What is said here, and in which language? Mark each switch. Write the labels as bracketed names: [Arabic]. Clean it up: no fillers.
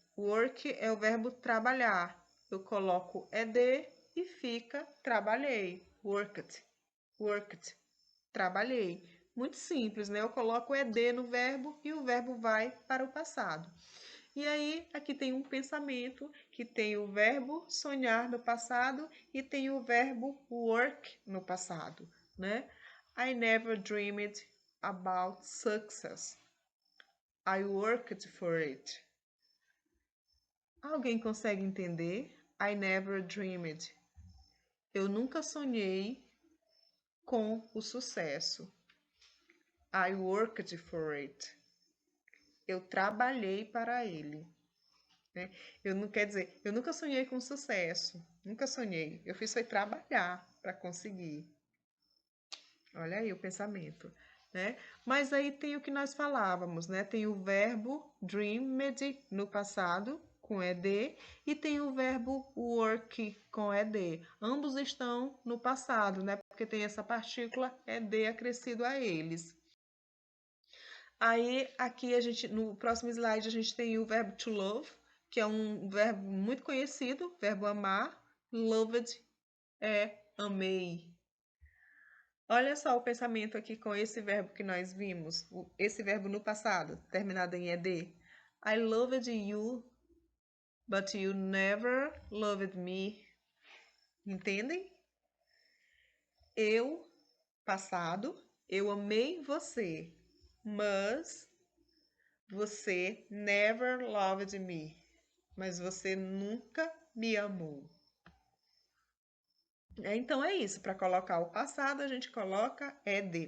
[Portuguese] Work é o verbo trabalhar. Eu coloco ed e fica trabalhei. Worked. Worked. Trabalhei. Muito simples, né? Eu coloco ed no verbo e o verbo vai para o passado. E aí, aqui tem um pensamento que tem o verbo sonhar no passado e tem o verbo work no passado, né? [English] I never dreamed about success. I worked for it. [Portuguese] Alguém consegue entender? [English] I never dreamed. [Portuguese] Eu nunca sonhei com o sucesso. [English] I worked for it. [Portuguese] Eu trabalhei para ele. Né? Eu não quer dizer, eu nunca sonhei com sucesso, nunca sonhei. Eu fiz foi trabalhar para conseguir. Olha aí o pensamento, né? Mas aí tem o que nós falávamos, né? Tem o verbo dreamed no passado com ed e tem o verbo work com ed. Ambos estão no passado, né? Porque tem essa partícula ed acrescido a eles. Aí, aqui a gente, no próximo slide, a gente tem o verbo to love, que é um verbo muito conhecido, verbo amar. Loved é amei. Olha só o pensamento aqui com esse verbo que nós vimos, esse verbo no passado, terminado em ed. [English] I loved you, but you never loved me. [Portuguese] Entendem? Eu, passado, eu amei você, mas você [English] never loved me. [Portuguese] Mas você nunca me amou. Então é isso, para colocar o passado, a gente coloca ed.